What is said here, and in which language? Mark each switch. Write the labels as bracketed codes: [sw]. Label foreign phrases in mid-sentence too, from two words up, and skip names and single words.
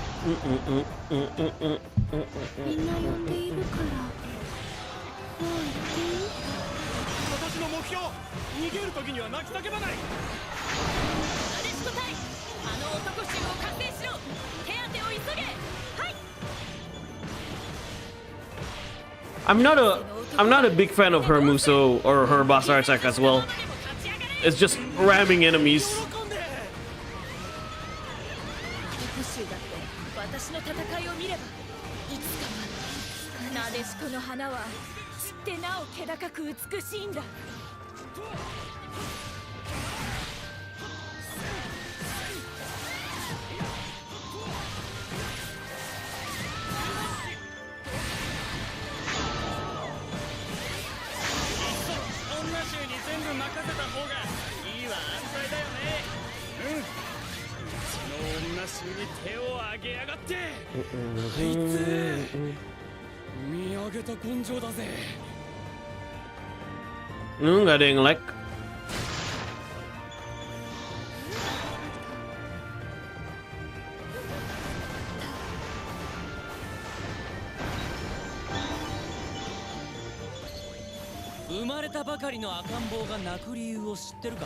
[ja] みんな呼んでいるからもう行っていい？私の目標、逃げる時には泣き叫ばない。なでしこ隊、あの男衆を加勢しろ。手当てを急げ。はい。 [en] I'm not a big fan of her Muso or her Basara attack as well. It's just ramming enemies. [ja] 男衆だって私の戦いを見ればいつかはなでしこの花は散ってなお気高く美しいんだ。女衆に全部任せた方がいいわ。安泰だよね。その女衆に手を挙げやがって。あいつ見上げた根性だぜ。 [id] Nggak ada yang like. [ja] 生まれたばかりの赤ん坊が泣く理由を知ってるか？